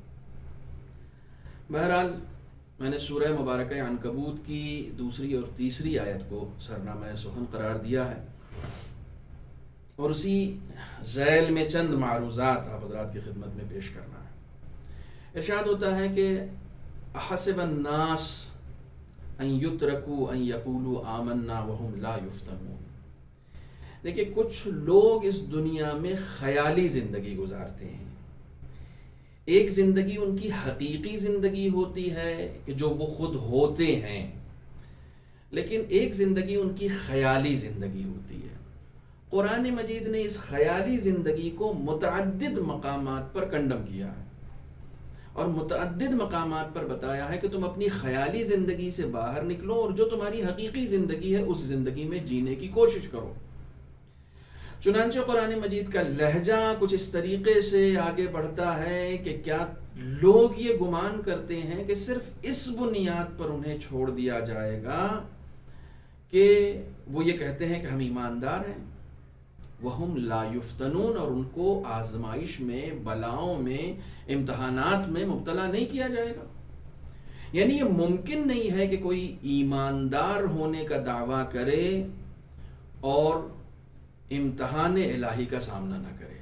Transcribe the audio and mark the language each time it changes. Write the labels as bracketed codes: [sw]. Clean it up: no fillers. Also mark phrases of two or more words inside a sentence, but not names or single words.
[ur] بہرحال میں نے سورہ مبارک عنکبوت کی دوسری اور تیسری آیت کو سرنامہ سخن قرار دیا ہے اور اسی ذیل میں چند معروضات آپ حضرات کی خدمت میں پیش کرنا ہے. ارشاد ہوتا ہے کہ [ar] أحسب الناس أن يتركوا أن يقولوا آمنا وهم لا يفتنون. [ur] دیکھیے، کچھ لوگ اس دنیا میں خیالی زندگی گزارتے ہیں. ایک زندگی ان کی حقیقی زندگی ہوتی ہے کہ جو وہ خود ہوتے ہیں، لیکن ایک زندگی ان کی خیالی زندگی ہوتی ہے قرآن مجید نے اس خیالی زندگی کو متعدد مقامات پر کنڈم کیا ہے اور متعدد مقامات پر بتایا ہے کہ تم اپنی خیالی زندگی سے باہر نکلو اور جو تمہاری حقیقی زندگی ہے اس زندگی میں جینے کی کوشش کرو. چنانچہ قرآن مجید کا لہجہ کچھ اس طریقے سے آگے بڑھتا ہے کہ کیا لوگ یہ گمان کرتے ہیں کہ صرف اس بنیاد پر انہیں چھوڑ دیا جائے گا کہ وہ یہ کہتے ہیں کہ ہم ایماندار ہیں. [ar] وَهُمْ لَا يُفْتَنُونَ، [ur] اور ان کو آزمائش میں، بلاؤں میں، امتحانات میں مبتلا نہیں کیا جائے گا. یعنی یہ ممکن نہیں ہے کہ کوئی ایماندار ہونے کا دعویٰ کرے اور امتحان الہی کا سامنا نہ کرے.